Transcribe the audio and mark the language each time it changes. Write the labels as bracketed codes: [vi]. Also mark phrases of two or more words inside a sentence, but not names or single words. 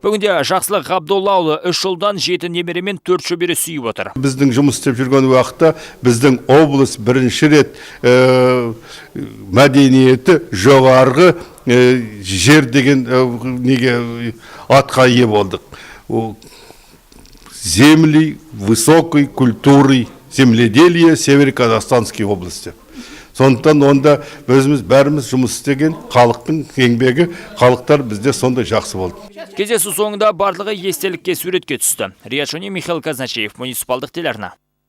[kk] Бүгінде Жақсылық Ғабдоллаұлы 3 жылдан 7 немере мен 4 шөбере сүйіп отыр. Біздің жұмыс істеп жүрген уақытта біздің облыс бірінші рет мәдениеті жоғарғы жер деген неге атқа ие болдық. [ru] Земли высокой культуры земледелия Северо-Казахстанской области. [kk] Сондықтан онда өзіміз бәріміз жұмыс істеген халықтың еңбегі, халықтар бізде сонда жақсы болды. Кездесу соңында барлығы естелікке суретке түсті. Риат Шони, Михаил Казначеев, муниципалдық телеарна.